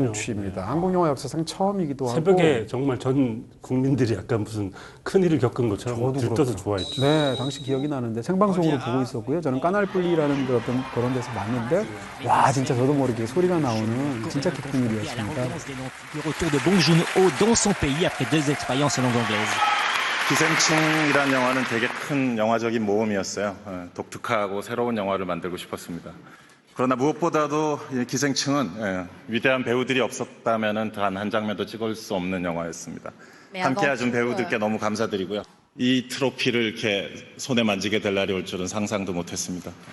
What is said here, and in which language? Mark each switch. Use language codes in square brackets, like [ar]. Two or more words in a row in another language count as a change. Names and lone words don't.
[ko] 성취입니다. 한국 영화 역사상 처음이기도 하고. 새벽에 정말 전 국민들이 약간 무슨 큰일을 겪은 것처럼 저도 들떠서 그렇죠. 좋아했죠. 네, 당시 기억이 나는데 생방송으로 보고 있었고요. 저는 까날플리라는 그런 데서 봤는데 와 진짜 저도 모르게 소리가 나오는 진짜 기쁜 일이었습니다. [fr] Le retour de Bong Joon-ho dans son pays après 2 expériences en langue anglaise. [ko] 기생충이란 영화는 되게 큰 영화적인 모험이었어요. 독특하고 새로운 영화를 만들고 싶었습니다. 그러나 무엇보다도 이 기생충은 위대한 배우들이 없었다면 단 한 장면도 찍을 수 없는 영화였습니다. 함께 해준 배우들께 너무 감사드리고요. 이 트로피를 이렇게 손에 만지게 될 날이 올 줄은 상상도 못했습니다.